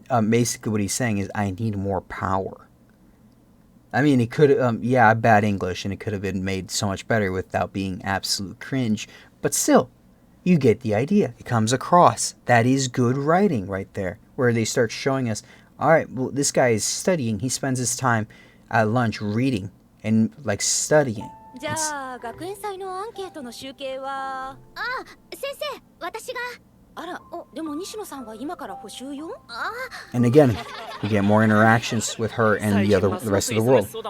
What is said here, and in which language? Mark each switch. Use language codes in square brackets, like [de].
[en] Basically what he's saying is, I need more power. I mean, it could, bad English, and it could have been made so much better without being absolute cringe, but still, you get the idea. It comes across. That is good writing right there, where they start showing us, alright, well, this guy is studying. He spends his time at lunch reading and, studying. [ja] じゃあ、学園祭のアンケートの集計は。先生、私が。あら、でも西野さんは今から補習よ。 [en] And again, we get more interactions with her and the rest of the world.